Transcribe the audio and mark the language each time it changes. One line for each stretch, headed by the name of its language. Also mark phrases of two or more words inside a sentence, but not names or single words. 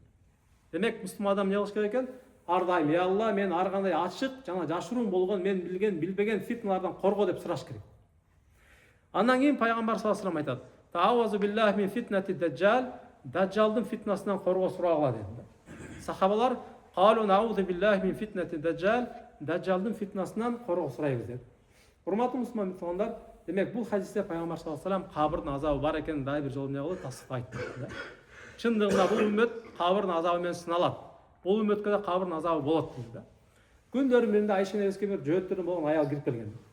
Kyrgyz: Демек муслим адам эмне кылыш керек экен? Ар дайым,
Arabic: "يا الله,
Kyrgyz: мен ар кандай ачык жана жашыруун болгон, мен билген, билбеген фитналардан корго" деп сураш керек. Андан кийин пайгамбар
Arabic: صلى الله عليه وسلم
Kyrgyz: айтат:
Arabic: "تعوذوا بالله من فتنة الدجال",
Kyrgyz: даджалдын фитнасынан коргоо сурагыла dedi. Сахабалар:
Arabic: "قالوا نعوذ بالله من فتنة الدجال",
Kyrgyz: даджалдын фитнасынан коргоо сурайбыз dedi. Урматтуу мусулман тугандар, демек бул хадисте пайгамбар
Arabic: صلى الله عليه وسلم
Kyrgyz: кабырдын азабы бар экенин дагы бир жолу эмне кылды? Тасдык айтты да. Чындыгында бул үммөт кабырдын азабы менен сыналат. Бул үммөткө да кабырдын азабы болот дейт да. Күндөрдүн биринде Айша энебизге бир жөөттөрүн болгон аял кирип келген.